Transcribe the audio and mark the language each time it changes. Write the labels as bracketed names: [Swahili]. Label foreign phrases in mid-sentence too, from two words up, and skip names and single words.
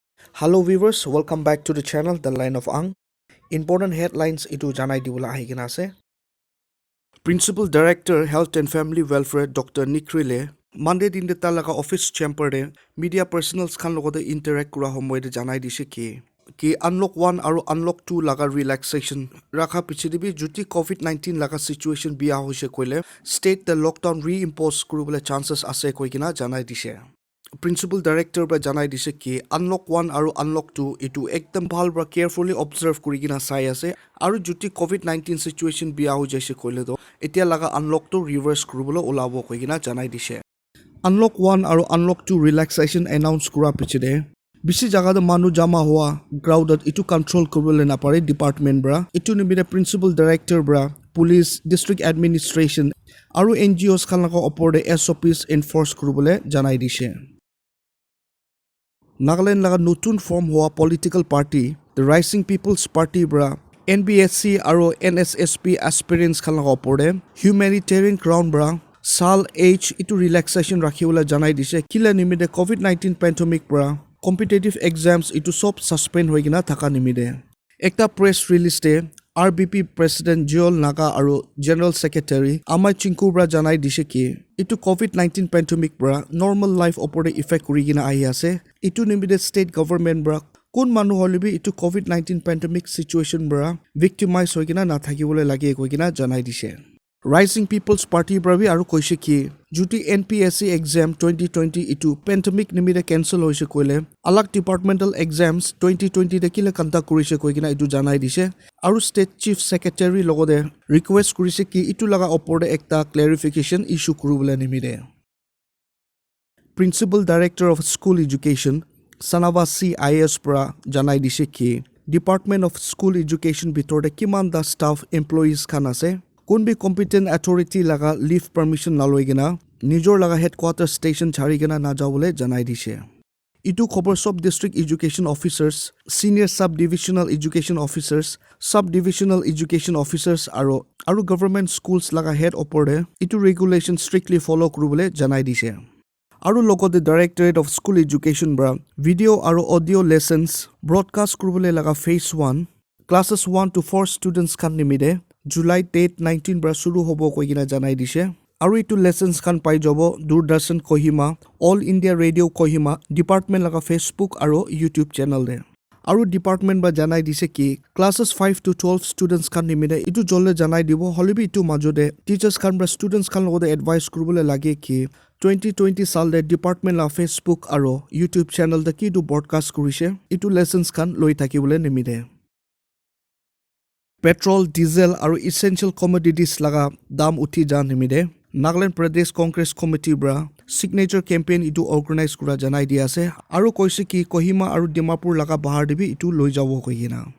[English] Hello viewers, welcome back to the channel The Line of Ang. Important headlines [Naga Pidgin] itu janai dibula ahigina ase. [English] Principal Director Health and Family Welfare Dr. [Naga Pidgin] Nikrile Monday din de talaga office chamber de [English] media personals [Naga Pidgin] khan logode interact kura homoy de janai dise ki unlock 1 aru unlock 2 laga relaxation rakha pichidibi juti COVID-19 laga situation biya hoise koile state the [English] lockdown reimpose [Naga Pidgin] kurubole chances ase koikina janai dise. Principal Director ba janai dise ki unlock 1 aru unlock 2 itu ekdam bhal bra [English] carefully observe [Naga Pidgin] kurigina sai ase aru juti [English] COVID-19 situation [Naga Pidgin] biya ho jaise koile do etia laga unlock to reverse kurubolo ulabo koigina janai dise. Unlock 1 aru unlock 2 [English] relaxation announce [Naga Pidgin] kura pichide bisi jaga da manu jama hoa crowded itu control kurubole na pare department bra itu nimide principal director bra [English] police district administration [Naga Pidgin] aru NGOs khan laga opor de [English] SOPs enforce [Naga Pidgin] kurubole janai dise. Nagaland laga nutun form hoa [English] political party [Naga Pidgin] the Rising People's Party bra NBSC aro NSSP aspirants khan laga opor de [English] humanitarian crown [Naga Pidgin] bra sal age itu relaxation rakhiwala janai dise kila nimide COVID-19 pandemic bra [English] competitive exams [Naga Pidgin] itu sob suspend hoigina thaka nimide. Ekta [English] press release [Naga Pidgin] de RBP President Joel Naga aru General Secretary Amai Chinku bra janai dise ki itu COVID-19 pandemic bra [English] normal life [Naga Pidgin] opore effect kurigina ahi ase itu nimide [English] state government [Naga Pidgin] bra kun manu holibi itu [English] COVID-19 pandemic situation [Naga Pidgin] bra victimize hoigina na thakibole lage koigina janai dise. Rising People's Party brabi aru koise ki juti [English] NPSC exam 2020 [Naga Pidgin] itu pandemic nimide cancel hoise koile alag [English] departmental exams 2020 [Naga Pidgin] de kila kanta kurise koigina itu janai dise aru [English] state chief secretary [Naga Pidgin] logode request kurise ki itu laga opor de ekta [English] clarification issue [Naga Pidgin] kurubole nimide. [English] Principal Director of School Education [Naga Pidgin] Sanava CIS pra janai dise ki [English] Department of School Education [Naga Pidgin] bitor de kiman da [English] staff employees [Naga Pidgin] khan ase kun bi [English] competent authority [Naga Pidgin] laga [English] leave permission [Naga Pidgin] naloigina nijor laga [English] headquarter station [Naga Pidgin] charigina na jawole janai dise. Itu khobor [English] sub district education officers [Naga Pidgin] senior subdivisional education officers subdivisional education officers aru [English] government schools [Naga Pidgin] laga head opore itu [English] regulation strictly follow [Naga Pidgin] kurubole janai dise. Aru logote [English] Directorate of School Education [Naga Pidgin] bra [English] video aru audio lessons broadcast [Naga Pidgin] kurubole laga [English] phase 1 classes 1 to 4 students [Naga Pidgin] khan nimide July date 19 bra shuru hobo koigina janai dise aru itu lessons khan pai jobo Doordarshan Kohima All India Radio Kohima department laga Facebook aru [English] YouTube channel [Naga Pidgin] de aru department ba janai dise ki [English] classes 5 to 12 students [Naga Pidgin] khan nimide itu jolle janai dibo holibi itu majode teachers khan bra students khan logode advice kurubole lage ki 2020 sal de department la Facebook aru [English] YouTube channel [Naga Pidgin] de ki du broadcast kurise itu lessons khan loi thakibole nimide. Petrol, diesel aru [English] essential commodities [Naga Pidgin] laga dam uthi jan nimide Nagaland Pradesh Congress Committee bra [English] signature campaign [Naga Pidgin] itu organize kura janai dia ase aru koise ki Kohima aru Dimapur laga bahar debi itu loi jabo koigina.